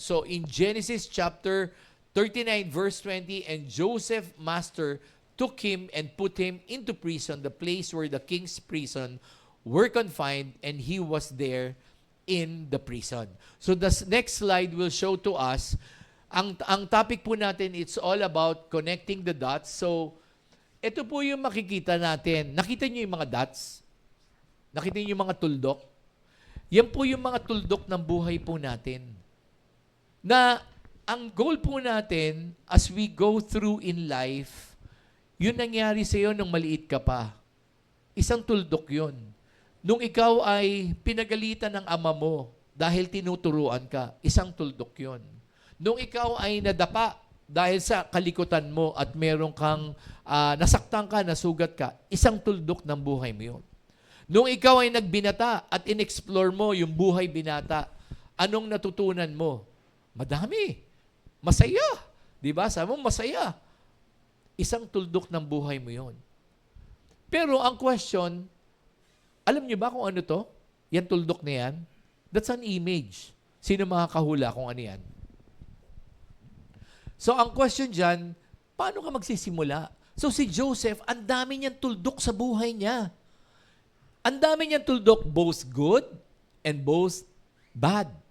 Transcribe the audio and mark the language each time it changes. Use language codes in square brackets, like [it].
[en] So in Genesis chapter 39 verse 20, and Joseph master took him and put him into prison, the place where the king's prison were confined, and he was there in the prison. So the next slide will show to us, [tl] ang topic po natin, [en] it's all about connecting the dots. [tl] So ito po yung makikita natin. Nakita niyo yung mga dots? Nakita niyo yung mga tuldok? Yan po yung mga tuldok ng buhay po natin. Na ang goal po natin [en] as we go through in life, [tl] Yun nangyari sa iyo nung maliit ka pa. Isang tuldok yun. Nung ikaw ay pinagalitan ng ama mo dahil tinuturuan ka, isang tuldok yun. Nung ikaw ay nadapa dahil sa kalikutan mo at meron kang nasaktan ka, nasugat ka, isang tuldok ng buhay mo yun. Nung ikaw ay nagbinata at in-explore mo yung buhay binata, anong natutunan mo? Madami. Masaya. Diba? Sabi mo, masaya. Isang tuldok ng buhay mo yun. Pero ang question, alam niyo ba kung ano to? Yan tuldok na yan? [en] That's an image. [tl] Sino makakahula kung ano yan? So ang question dyan, paano ka magsisimula? So si Joseph, ang dami niyang tuldok sa buhay niya. Ang dami niyang tuldok, [en] both good and both bad.